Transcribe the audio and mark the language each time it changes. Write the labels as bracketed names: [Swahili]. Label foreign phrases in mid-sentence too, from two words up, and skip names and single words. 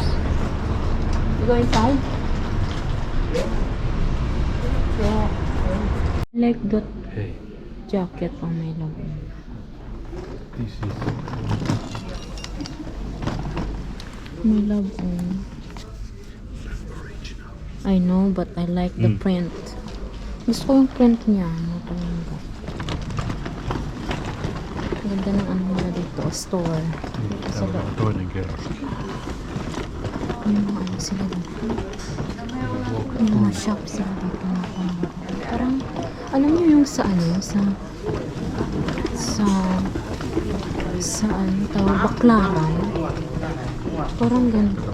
[English] You go inside? Yeah. Like that Hey, jacket on my love. this is My love oh. original. I know, but I like the print. [Filipino] Gusto ko yung print niya. Ano talaga. Ganda ng ano nila dito, store. Sa [Finnish] Täällä on toinen kerros. [Filipino] yung mga ano sila dito. Yung mga shop sila dito. Parang, alam niyo yung sa ano, sa ano tawag, baklaran. Parang ganito.